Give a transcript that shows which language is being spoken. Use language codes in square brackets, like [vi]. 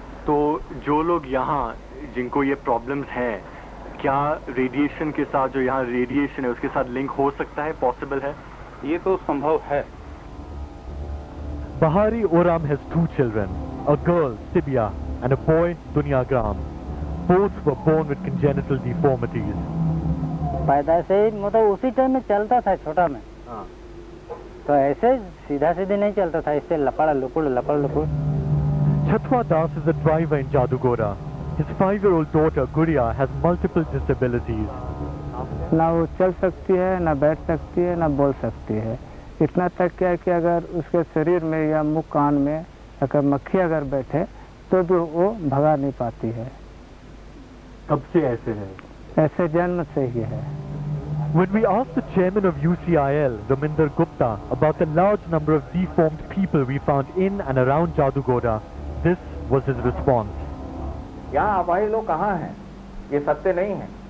[hi] तो जो लोग यहाँ जिनको ये प्रॉब्लम्स हैं, क्या रेडिएशन के साथ जो यहाँ रेडिएशन है उसके साथ लिंक हो सकता है, पॉसिबल है? ये तो संभव है। [en] Bahari Oram has 2 children, a girl, Sibia, and a boy, Dunyagram. Both were born with congenital deformities. [hi] पैदा से ही मतलब उसी टाइम में चलता था छोटा में, तो ऐसे सीधा सीधे नहीं चलता था, इससे लपड़ लुकुड़। [en] Chatwa Das is a driver in Jadugoda. His 5-year-old daughter Guria has multiple disabilities. [hi] ना वो चल सकती है, ना बैठ सकती है, ना बोल सकती है। इतना तक क्या है कि अगर उसके शरीर में या मुंह कान में अगर मक्खी अगर बैठे तो भी वो भगा नहीं पाती है। कब से ऐसे है? ऐसे जन्म से ही है। [en] When we asked the chairman of UCIL, Raminder Gupta, about the large number of deformed people we found in and around Jadugoda, this was his response. [hi] यहाँ हमारे लोग कहाँ हैं? ये सत्य नहीं है।